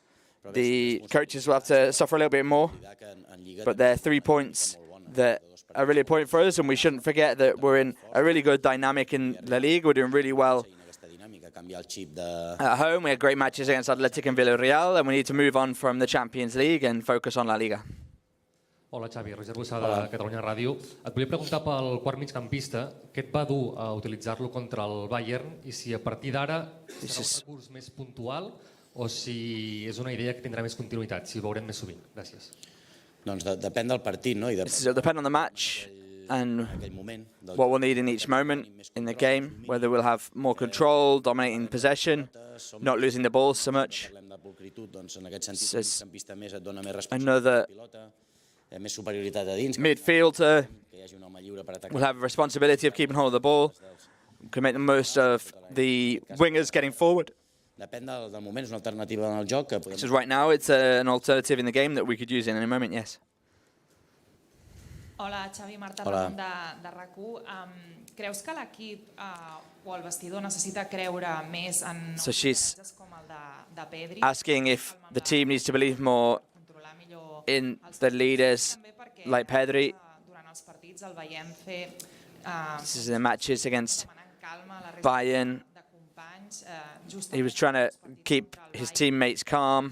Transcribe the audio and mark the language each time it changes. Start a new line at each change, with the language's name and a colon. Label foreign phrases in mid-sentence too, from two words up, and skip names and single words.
English: The coaches will have to suffer a little bit more, but there are 3 points that are really important for us, and we shouldn't forget that we're in a really good dynamic in La Liga. We're doing really well at home. We had great matches against Athletic and Villarreal, and we need to move on from the Champions League and focus on La Liga.
Catalan: Hola, Xavi. Roger Bussada, de Catalunya Ràdio. Et volia preguntar pel quart migcampista, què et va dur a utilitzar-lo contra el Bayern i si a partir d'ara serà un recurs més puntual o si és una idea que tindrà més continuïtat, si ho veurem més sovint. Gràcies. Doncs depèn del partit, no?
English: It will depend on the match and what we'll need in each moment in the game, whether we'll have more control, dominating possession, not losing the ball so much. Another midfielder will have a responsibility of keeping hold of the ball, can make the most of the wingers getting forward. So right now it's an alternative in the game that we could use in any moment, yes.
Catalan: Hola, Xavi, Marta Ramon de RAC1. Creus que l'equip o el vestidor necessita creure més en personatges com el de Pedri?
English: Asking if the team needs to believe more in the leaders like Pedri. This is in the matches against Bayern. He was trying to keep his teammates calm.